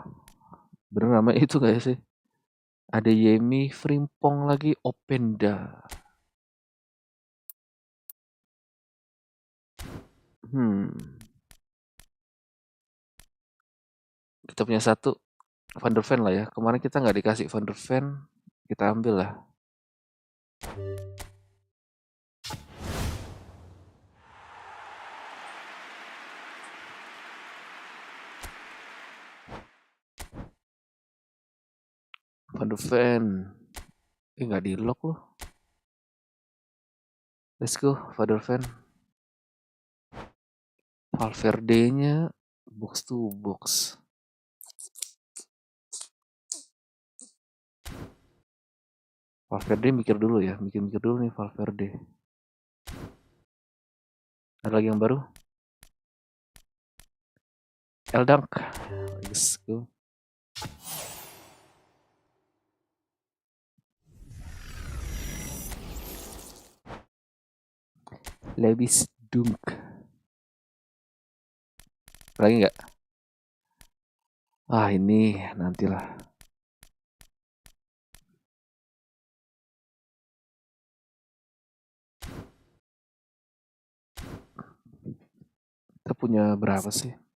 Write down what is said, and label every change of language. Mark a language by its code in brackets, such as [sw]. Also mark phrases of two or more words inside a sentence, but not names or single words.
[id] Bener namanya itu gak sih? Ada Yemi, Frimpong lagi, Openda. Kita punya 1 Van der Ven lah ya. Kemarin kita nggak dikasih Van der Ven, kita ambil lah. Van der Ven. Nggak di lock loh. [en] Let's go, [id] Van der Ven. Valverde-nya [en] box to box. [id] Valverde mikir dulu ya, mikir dulu nih Valverde. Ada lagi yang baru? Eldunk. [en] Let's go. Lewis Dunk. [id] Lagi nggak? Ah ini nantilah. Kita punya berapa sih?